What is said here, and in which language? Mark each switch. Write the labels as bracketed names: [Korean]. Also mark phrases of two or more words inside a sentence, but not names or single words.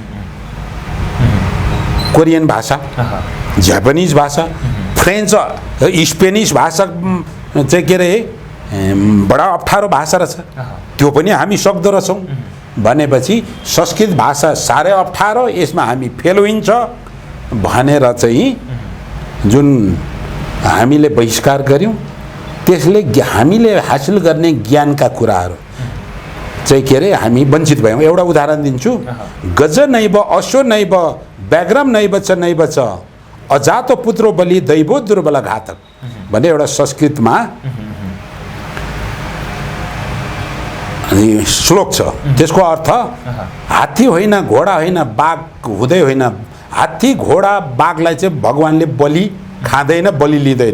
[Nepali] कोरियन भाषा, जापानिज भाषा, फ्रेन्च, स्पेनिस भाषा चाहिँ के अरे बडा अप्ठ्यारो भाषा रहेछ, त्यो पनि हामी सक्दो रहेछौँ भनेपछि संस्कृत भाषा साह्रै अप्ठ्यारो, यसमा हामी फेल होइन्छ भनेर चाहिँ जुन हामीले बहिष्कार गऱ्यौँ, त्यसले हामीले हासिल गर्ने ज्ञानका कुराहरू चाहिँ के अरे हामी वञ्चित भयौँ। एउटा उदाहरण दिन्छु, [Sanskrit] गज नैव अश्व नैव व्याघ्रम नैव च नैव च अजातो पुत्रो बलि दैवो दुर्बल घातक [Nepali] भन्ने एउटा संस्कृतमा श्लोक छ। त्यसको अर्थ हात्ती होइन, घोडा होइन, बाघ हुँदै होइन, हात्ती घोडा बाघलाई चाहिँ भगवानले बलि खाँदैन, बलि लिँदैन।